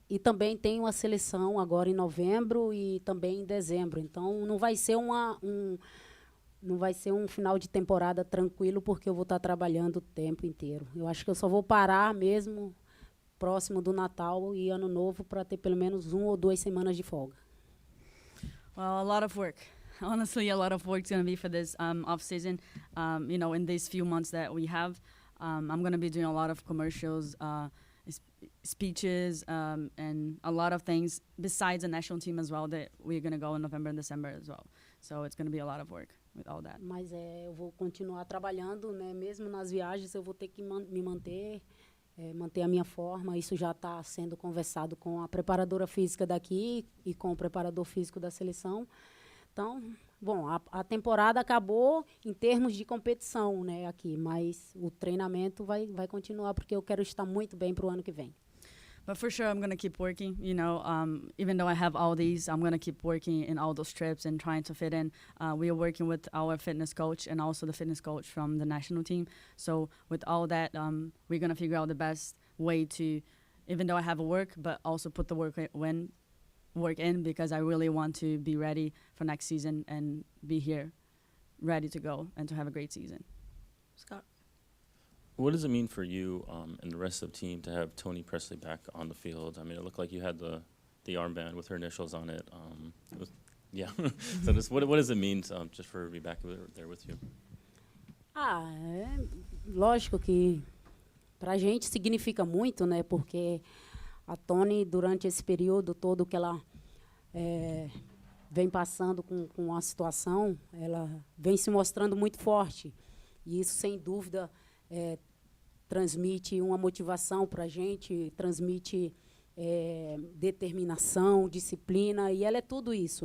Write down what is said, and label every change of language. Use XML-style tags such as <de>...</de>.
<pt>E também tenho a seleção agora em novembro e também em dezembro. Então, não vai ser um final de temporada tranquilo, porque eu vou estar trabalhando o tempo inteiro. Eu acho que eu só vou parar mesmo próximo do Natal e Ano Novo para ter pelo menos 1 ou 2 semanas de folga.</pt> <en>Well, a lot of work. Honestly, a lot of work is going to be for this off-season. In these few months that we have. I'm going to be doing a lot of commercials, speeches, and a lot of things besides the national team as well that we're going to go in November and December as well. So it's going to be a lot of work with all that.</en> <pt>Mas eu vou continuar trabalhando, né? Mesmo nas viagens eu vou ter que me manter a minha forma. Isso já está sendo conversado com a preparadora física daqui e com o preparador físico da seleção. Então, bom, a temporada acabou em termos de competição, né, aqui, mas o treinamento vai continuar, porque eu quero estar muito bem para o ano que vem.</pt> <en>But for sure, I'm going to keep working, even though I have all these, I'm going to keep working in all those trips and trying to fit in. We are working with our fitness coach and also the fitness coach from the national team. So with all that, we're going to figure out the best way to, even though I have a work, but also put the work in, because I really want to be ready for next season and be here ready to go and to have a great season. Scott. What does it mean for you and the rest of the team to have Toni Presley back on the field? I mean, it looked like you had the armband with her initials on it. So what does it mean just for her to be back there with you?</en> <pt>Lógico que pra gente significa muito, né? Porque a Toni, durante esse período todo que ela vem passando com a situação, ela vem se mostrando muito forte. E isso, sem dúvida, transmite uma motivação para a gente, transmite determinação, disciplina, e ela é tudo isso.</pt>